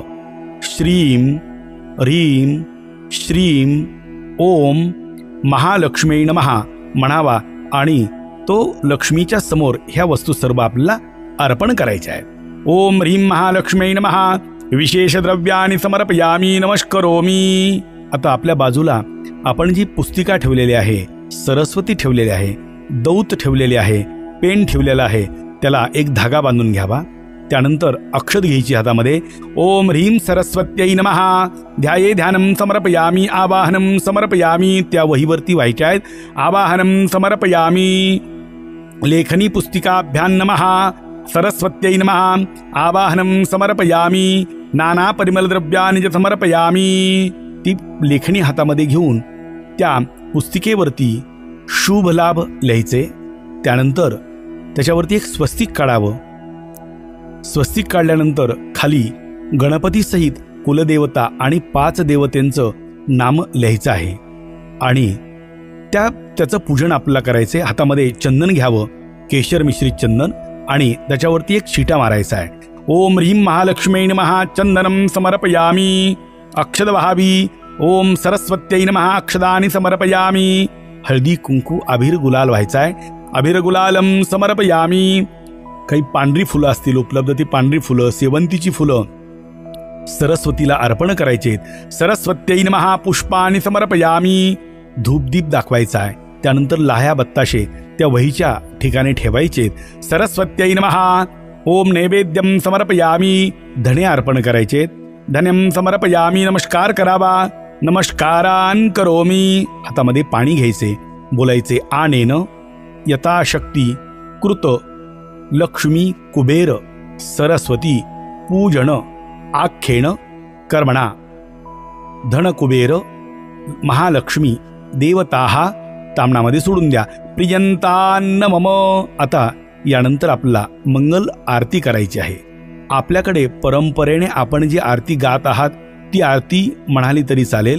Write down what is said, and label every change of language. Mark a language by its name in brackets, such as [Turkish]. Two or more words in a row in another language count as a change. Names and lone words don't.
[Sanskrit] श्रीं ह्रीं श्रीं ओम महालक्ष्म्यै नमः [Marathi] म्हणावा आणि तो लक्ष्मीच्या समोर ह्या वस्तू सर्व आपल्याला अर्पण करायच्या आहेत. [Sanskrit] ओम ह्रीं महालक्ष्म्यै नमः. विशेष द्रव्याणि समर्पयामी. नमस्करोमी. [Marathi] आता आपल्या बाजूला आपण जी पुस्तिका ठेवलेली आहे, सरस्वती ठेवलेली आहे, दौत ठेवलेले आहे, पेन ठेवलेला आहे, त्याला एक धागा बांधून घ्यावा. त्यानंतर अक्षत घ्यायची हातामध्ये. [Sanskrit] ओम ह्रीं सरस्वत्यै नमः. ध्याये ध्यानं समर्पयामी. आवाहनं समर्पयामी. [Marathi] त्या वहीवरती व्हायच्या आहेत. [Sanskrit] आवाहनं समर्पयामी. लेखनी पुस्तिकाभ्यां नमः. सरस्वत्यै नमः. आवाहनं समर्पयामी. नाना परिमलद्रव्याणि च समर्पयामी. [Marathi] ती लेखणी हातामध्ये घेऊन त्या पुस्तिकेवरती शुभ लाभ लिहायचे. त्यानंतर त्याच्यावरती एक स्वस्तिक काढावं. स्वस्तिक काढल्यानंतर खाली गणपती सहित कुलदेवता आणि 5 देवतेंचं नाम लिहायचं आहे आणि त्याचं पूजन आपल्याला करायचे. हातामध्ये चंदन घ्यावं, केशर मिश्रित चंदन, आणि त्याच्यावरती एक शिटा मारायचा आहे. [Sanskrit] ओम ह्रीं महालक्ष्म्यै नमः. चंदनं समर्पयामी. [Marathi] अक्षत वहावी. [Sanskrit] ओम सरस्वत्यै नमः. अक्षदानि समर्पयामी. [Marathi] हळदी कुंकू अभिर गुलाल व्हायचा आहे. [Sanskrit] अभिर गुलालम समर्पयामी. [Marathi] काही पांढरी फुलं असतील उपलब्ध, ती पांढरी फुलं, सेवंतीची फुलं सरस्वतीला अर्पण करायचे. [Sanskrit] सरस्वत्यै नमः. पुष्पाणि समर्पयामी. [Marathi] धूपदीप दाखवायचा आहे. त्यानंतर लाह्या, बत्ताशे त्या वहीच्या ठिकाणी ठेवायचे. [Sanskrit] सरस्वत्यै नमः. ओम नैवेद्यम समर्पयामी. [Marathi] धणे अर्पण करायचे. [Sanskrit] धन्यम समर्पयामी. [Marathi] नमस्कार करावा. [Sanskrit] नमस्कारान करोमी. [Marathi] हातामध्ये पाणी घ्यायचे. [Sanskrit] बोलायचे आनेन यथाशक्ती कृत लक्ष्मी कुबेर सरस्वती पूजन आख्येन कर्मणा धन कुबेर महालक्ष्मी देवताः [Marathi] तामणामध्ये सोडून द्या. [Sanskrit] प्रियंतान्न मम. [Marathi] आता यानंतर आपल्याला मंगल आरती करायची आहे आपल्याकडे परंपरेने आपण जी आरती गात आहात ती आरती म्हणाली तरी चालेल,